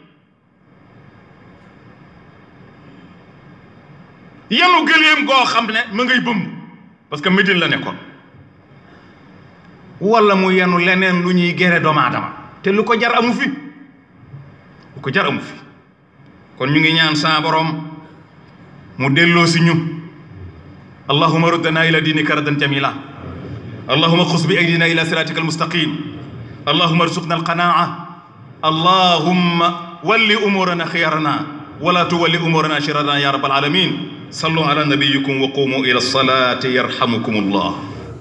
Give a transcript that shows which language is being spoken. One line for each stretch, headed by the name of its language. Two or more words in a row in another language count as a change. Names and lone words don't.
Wolof: yenu gëléem goo xam ne ma ngay bëmb parce que Médine la nekkoon wala mu yenu leneen lu ñuy gere doomu aadama te lu ko jar amu fi lu ko jar amu fi kon ñu ngi ñaan sa borom mu delloo si ñu
Arabic: اللهم ردنا إلى دينك ردا جميلا اللهم خذ بأيدينا إلى صراطك المستقيم اللهم ارزقنا القناعة اللهم ول أمورنا خيارنا ولا تولي أمورنا شرارنا يا رب العالمين صلوا على نبيكم وقوموا إلى الصلاة يرحمكم الله